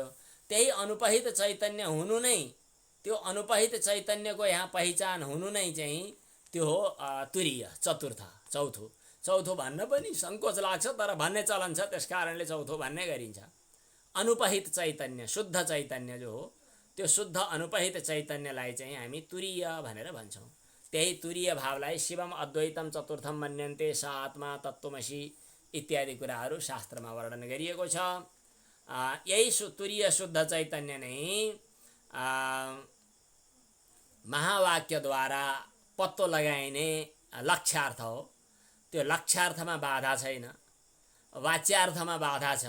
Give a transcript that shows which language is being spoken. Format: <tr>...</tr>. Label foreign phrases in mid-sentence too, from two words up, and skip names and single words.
<ne>त्यही अनुपहित चैतन्य हुनु नै, त्यो अनुपहित चैतन्यको यहाँ पहिचान हुनु नै चाहिँ त्यो हो तुरीय, चतुर्थ, चौथो भन्न पनि सङ्कोच लाग्छ, तर भन्ने चलन छ, त्यस कारणले चौथो भन्ने गरिन्छ। अनुपहित चैतन्य, शुद्ध चैतन्य जो हो त्यो शुद्ध अनुपहित चैतन्यलाई चाहिँ हामी तुरीय भनेर भन्छौँ। त्यही तुरीय भावलाई</ne> <sa>शिवम अद्वैतम चतुर्थम मन्यन्ते स आत्मा तत्त्वमसि</sa> <ne>इत्यादि कुराहरू शास्त्रमा वर्णन गरिएको छ। यही तुरीय शुद्ध चैतन्य नै महावाक्यद्वारा पत्तो लगाइने लक्ष्यार्थ हो। त्यो लक्ष्यार्थमा बाधा छैन, वाच्यार्थमा बाधा छ।</ne>